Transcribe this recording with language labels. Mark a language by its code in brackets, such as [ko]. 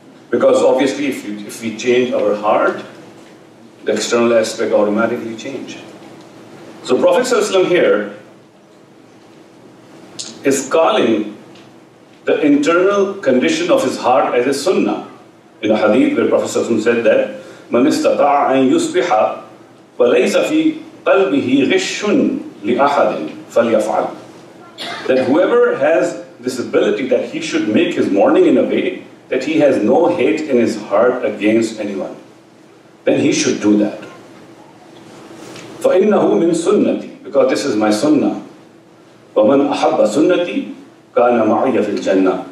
[en] Because obviously if we change our heart, the external aspect automatically change. So Prophet ﷺ here is calling the internal condition of his heart as a sunnah. In a hadith where Prophet ﷺ said that [ar] مَنِ اسْتَطَاعَ أَن يُصْبِحَ وَلَيْسَ فِي قَلْبِهِ غِشٌّ لِأَحَدٍ فَلْيَفْعَلْ. [en] That whoever has this ability that he should make his morning in a way that he has no hate in his heart against anyone, then he should do that. [ar] فَإِنَّهُ مِن سُنَّتِي, [en] because this is my sunnah. [ar] وَمَنْ أَحَبَّ سُنَّتِي كَانَ مَعِيَ فِي الْجَنَّةِ.